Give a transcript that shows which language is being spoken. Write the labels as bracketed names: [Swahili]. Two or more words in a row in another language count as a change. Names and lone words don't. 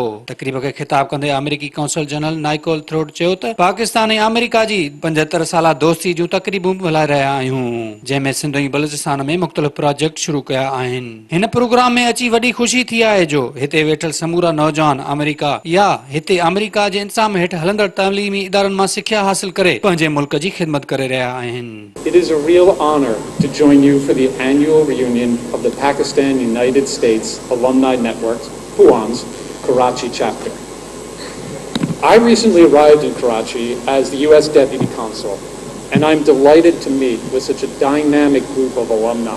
[Sindhi] तकरीब खे ख़िताब कंदे अमरीकी कौंसल जनरल नाइकोल थ्रोड चयो त पाकिस्तान ऐं अमरीका जी 75 साला दोस्ती जूं तकरीबूं हलाए रहिया आहियूं, जंहिंमें सिंध ऐं बलूचिस्तान में मुख़्तलिफ़ प्रोजेक्ट शुरू कया आहिनि। हिन प्रोग्राम में अची वॾी ख़ुशी थी आहे जो हिते वेठल समूरा नौजवान अमरीका या हिते अमरीका जे इंतज़ाम हेठि हलंदड़ तइलीमी इदारनि मां सिख्या हासिल करे पंहिंजे मुल्क जी ख़िदमत करे रहिया आहिनि। [English] It is a real honor to join you for the annual reunion of the Pakistan United States Alumni Network, PUAN's Karachi chapter. I recently arrived in Karachi as the U.S. Deputy Consul, and I'm delighted to meet with such a dynamic group of alumni.